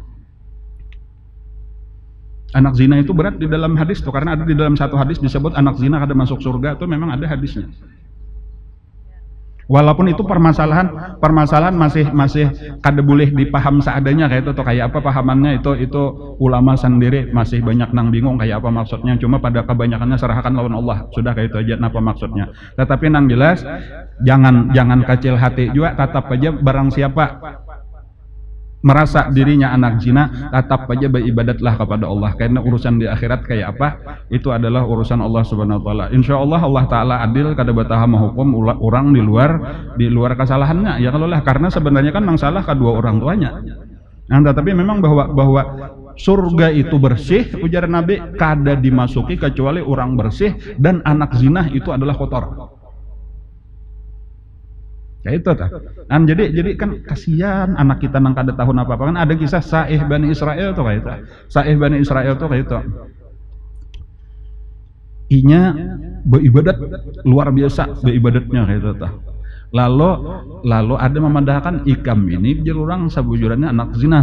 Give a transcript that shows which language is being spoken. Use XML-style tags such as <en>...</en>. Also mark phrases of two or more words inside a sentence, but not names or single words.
<bjn>itu berat di dalam hadis tuh karena ada di dalam satu hadis disebut anak zina kada masuk surga tuh memang ada hadisnya walaupun itu permasalahan masih kada boleh dipaham seadanya kayak itu tuh kayak apa pahamannya itu ulama sendiri masih banyak nang bingung kayak apa maksudnya cuma pada kebanyakannya serahkan lawan Allah sudah kayak itu aja apa maksudnya tetapi nang jelas jangan kecil hati juga tetap aja barang siapa merasa dirinya anak zina tetap aja beribadatlah kepada Allah karena urusan di akhirat kayak apa itu adalah urusan Allah</bjn> <ar>Subhanahu wa taala</ar> <bjn>insyaallah Allah taala adil kada bataha menghukum orang di luar kesalahannya ya kalau lah karena sebenarnya kan nang salah kedua orang tuanya tetapi memang bahwa surga itu bersih ujar Nabi kada dimasuki kecuali orang bersih dan anak zina itu adalah kotor ya itu tak. Jadi kan kasihan anak kita nang kada tahun apa kan ada kisah Sa'ih Bani Israel tuh kayak itu. Sa'ih Bani Israel tuh kayak itu. Inya beribadat luar biasa beribadatnya kayak itu tuh. Lalu ada memandahkan ikam ini jadi orang sabujurannya anak zina.</bjn>